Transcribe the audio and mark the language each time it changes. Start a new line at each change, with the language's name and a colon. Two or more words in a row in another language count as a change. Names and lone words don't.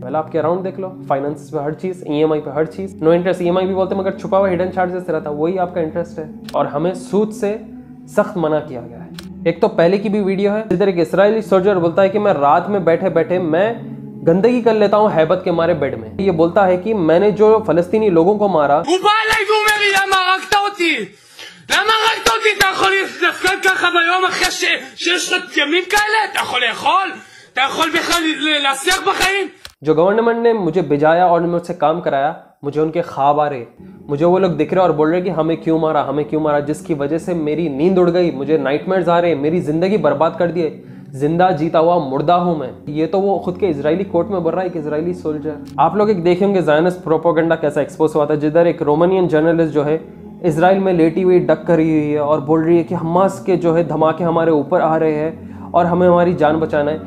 Hindi: पहले आपके अराउंड देख लो, फाइनेंस पे हर चीज, ईएमआई पे हर चीज,
English: no interest EMI
Hindi: भी बोलते हैं, मगर छुपा हुआ
English: hidden charges
Hindi: रहता है, वही आपका इंटरेस्ट है। और हमें सूद से सख्त मना किया गया है। एक तो पहले की भी वीडियो है जिधर एक
English: Israeli soldier
Hindi: बोलता है कि मैं रात में बैठे बैठे मैं गंदगी कर लेता हूँ हैबत के मारे बेड में। ये बोलता है कि मैंने जो फलस्तीनी लोगों को मारा,
Hebrew: למה הרגת אותי? אתה יכול להתנפל ככה ביום אחרי שיש לך ימים כאלה? אתה יכול לאכול? אתה יכול בכלל להצליח בחיים?
Hindi: जो गवर्नमेंट ने मुझे भिजाया और मुझसे काम कराया, मुझे उनके ख्वाब आ रहे, मुझे वो लोग दिख रहे और बोल रहे कि हमें क्यों मारा, जिसकी वजह से मेरी नींद उड़ गई, मुझे नाइटमेयर्स आ रहे, मेरी जिंदगी बर्बाद कर दिए, जिंदा जीता हुआ मुर्दा हूं मैं। ये तो वो खुद के इजरायली कोर्ट में बोल रहा है, एक
English: Israeli soldier.
Hindi: आप लोग एक देखे होंगे
English: Zionist propaganda
Hindi: कैसा एक्सपोज हुआ था, जिधर एक
English: Romanian journalist
Hindi: जो है इजराइल में लेटी हुई डक करी हुई है और बोल रही है कि हमास के जो है धमाके हमारे ऊपर आ रहे हैं और हमें हमारी जान बचाना है।